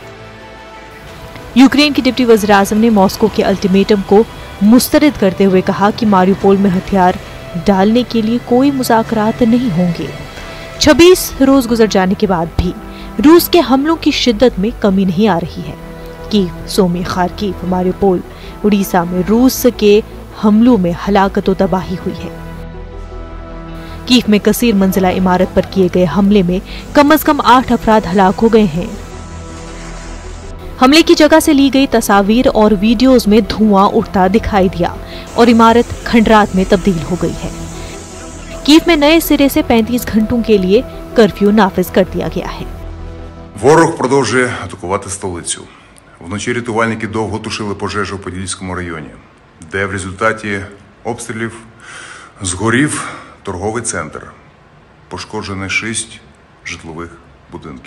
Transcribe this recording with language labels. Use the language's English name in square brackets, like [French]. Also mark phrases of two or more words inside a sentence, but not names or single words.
[Urdu] یوکرین کی ڈپٹی وزیر اعظم نے ماسکو کے الٹیمیٹم کو مسترد کرتے ہوئے کہا کہ ماریوپول میں ہتھیار ڈالنے کے لیے کوئی مذاکرات نہیں ہوں گے۔ 26 روز گزر جانے کے بعد بھی روس کے حملوں کی شدت میں کمی نہیں آ رہی ہے۔ کیف، سومی، خارکیف، ماریوپول، اڈیسہ میں روس کے حملوں میں ہلاکت و تباہی ہوئی ہے۔ کیف میں کثیر منزلہ عمارت پر کیے گئے حملے میں کم از کم 8 افراد ہلاک ہو گئے ہیں۔ حملے کی جگہ سے لی گئی تصاویر اور ویڈیوز میں دھواں اٹھتا دکھائی دیا اور عمارت کھنڈرات میں تبدیل ہو گئی ہے۔ کیف میں نئے سرے سے 35 گھنٹوں کے لیے کرفیو نافذ کر دیا گیا ہے۔ [Ukrainian] Ворог продовжує атакувати столицю. Вночі рятувальники довго тушили пожежу у Подільському районі, де в результаті обстрілів згорів торговий центр. Пошкоджено 6 житлових будинків.